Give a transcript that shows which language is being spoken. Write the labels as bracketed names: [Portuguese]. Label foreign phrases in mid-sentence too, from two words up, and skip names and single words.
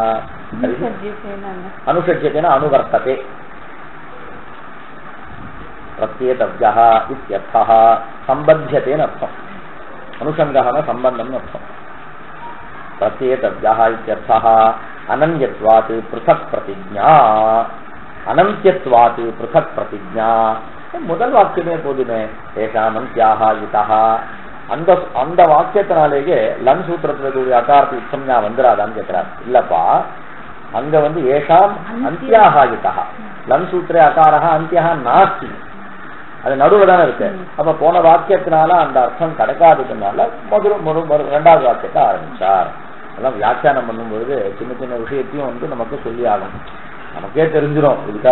[Sanskrit] अनुषज्यतेन अनुवर्तते प्रत्येतव्यः इत्यर्थः संबध्यते अर्थम् अनुषङ्गः न सम्बन्धम् अर्थम् प्रत्येतव्यः इत्यर्थः अनन्यत्वात् पृथक् प्रतिज्ञा अनन्त्यत्वात् पृथक् प्रतिज्ञा [Tamil] முதல் வாக்கியமே போதுமே [Sanskrit] एषाम् अन्त्यः इतः [Tamil] அந்த வாக்கியத்தினாலேயே லன் சூத்திரத்தில் இருக்கக்கூடிய அகாரத்து இச்சம்யா வந்துராதான்னு கேட்கிறார் இல்லப்பா அங்க [Sanskrit] एषाम् अन्त्यः इतः [Tamil] லன் [Sanskrit] सूत्रे अकारः अन्त्यः नास्ति [Tamil] அது நடுவில் தானே இருக்கு அப்ப போன வாக்கியத்தினால அந்த அர்த்தம் கிடைக்காததுனால ரெண்டாவது வாக்கியத்தை ஆரம்பிச்சார் அதெல்லாம் வியாக்கியானம் பண்ணும்பொழுது சின்ன சின்ன விஷயத்தையும் நமக்கு சொல்லி ஆகும் நமக்கே தெரிஞ்சிடும் இதுக்காக